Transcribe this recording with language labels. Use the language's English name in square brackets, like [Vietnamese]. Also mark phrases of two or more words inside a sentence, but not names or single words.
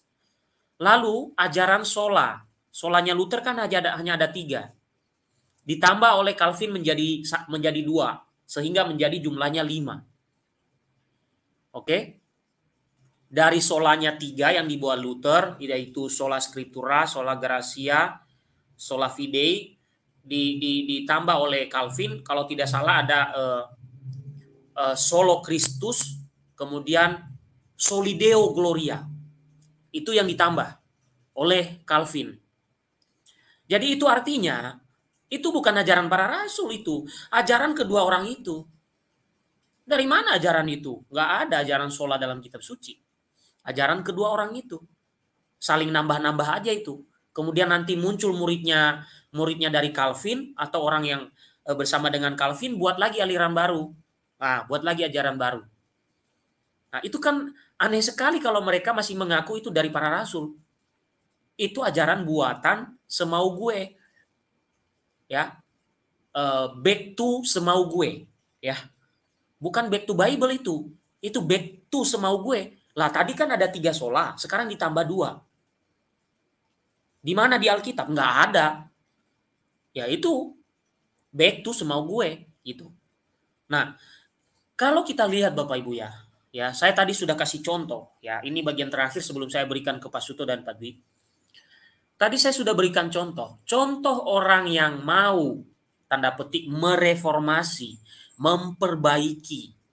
[Indonesian] Lalu ajaran sola. Solanya Luther kan hanya ada 3. Ditambah oleh Calvin menjadi 2. Sehingga menjadi jumlahnya 5. Oke? Dari solanya 3 yang dibuat Luther, yaitu [Latin] sola scriptura, sola gratia, sola fidei, [Indonesian] ditambah oleh Calvin, kalau tidak salah ada [Latin] solo Christus, [Indonesian] kemudian [Latin] solideo gloria. [Indonesian] Itu yang ditambah oleh Calvin. Jadi itu artinya itu bukan ajaran para rasul itu, ajaran kedua orang itu. Dari mana ajaran itu? Nggak ada ajaran sholat dalam kitab suci. Ajaran kedua orang itu saling nambah-nambah aja itu. Kemudian nanti muncul muridnya muridnya dari Calvin atau orang yang bersama dengan Calvin buat lagi aliran baru. Nah, buat lagi ajaran baru. Nah, itu kan aneh sekali kalau mereka masih mengaku itu dari para rasul. Itu ajaran buatan semau gue. Ya, [English] back to [Indonesian] semau gue. Ya, bukan [English] back to Bible [Indonesian] itu. Itu [English] back to [Indonesian] semau gue. Lah tadi kan ada 3 sola, sekarang ditambah 2. Di mana di Alkitab? Nggak ada. Ya itu [English] back to [Indonesian] semau gue gitu. Nah, kalau kita lihat Bapak Ibu ya saya tadi sudah kasih contoh ya. Ini bagian terakhir sebelum saya berikan ke Pak Suto dan Pak Dwi. Tadi saya sudah berikan contoh. Contoh orang yang mau tanda petik mereformasi, memperbaiki.